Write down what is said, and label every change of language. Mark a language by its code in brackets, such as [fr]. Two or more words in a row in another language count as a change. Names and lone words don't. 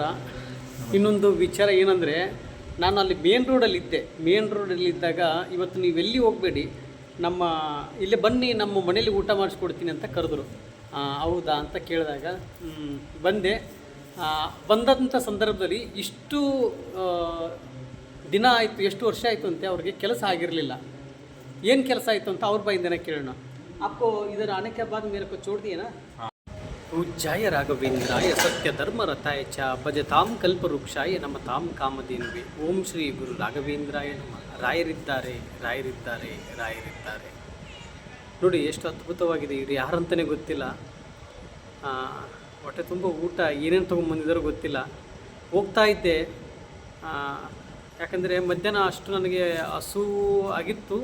[kn] ಇನ್ನೊಂದು ವಿಚಾರ ಏನಂದರೆ, ನಾನು ಅಲ್ಲಿ ಮೇನ್ ರೋಡಲ್ಲಿದ್ದಾಗ ಇವತ್ತು ನೀವೆಲ್ಲಿ ಹೋಗಬೇಡಿ, ನಮ್ಮ ಇಲ್ಲೇ ಬನ್ನಿ, ನಮ್ಮ ಮನೇಲಿ ಊಟ ಮಾಡಿಸ್ಕೊಡ್ತೀನಿ ಅಂತ ಕರೆದ್ರು. ಹೌದಾ ಅಂತ ಕೇಳಿದಾಗ ಬಂದೆ. ಬಂದಂಥ ಸಂದರ್ಭದಲ್ಲಿ ಇಷ್ಟು ದಿನ ಆಯಿತು, ಎಷ್ಟು ವರ್ಷ ಆಯಿತು ಅಂತೆ ಅವ್ರಿಗೆ ಕೆಲಸ ಆಗಿರಲಿಲ್ಲ. ಏನು ಕೆಲಸ ಆಯಿತು ಅಂತ ಅವ್ರ ಬಾಯಿಂದನೇ ಕೇಳೋಣ. [hi] आपको इधर आने के बाद मेरे को छोड़ दिए ना. [sa] पूज्याय राघवेंद्राय सत्य धर्म रथाय च भजतां कल्पवृक्षाय नमतां कामधेनुवे. [kn] ಓಂ ಶ್ರೀ ಗುರು ರಾಘವೇಂದ್ರಾಯ ನಮಃ. ರಾಯರಿದ್ದಾರೆ ರಾಯರಿದ್ದಾರೆ ರಾಯರಿದ್ದಾರೆ. ನೋಡಿ ಎಷ್ಟು ಅದ್ಭುತವಾಗಿದೆ. ಇವರು ಯಾರಂತಲೇ ಗೊತ್ತಿಲ್ಲ. ಹೊಟ್ಟೆ ತುಂಬ ಊಟ ಏನೇನು ತೊಗೊಂಬಂದಿದ್ದಾರೋ ಗೊತ್ತಿಲ್ಲ. ಹೋಗ್ತಾ ಇದ್ದೆ, ಯಾಕಂದರೆ ಮಧ್ಯಾಹ್ನ ಅಷ್ಟು ನನಗೆ ಹಸು ಆಗಿತ್ತು.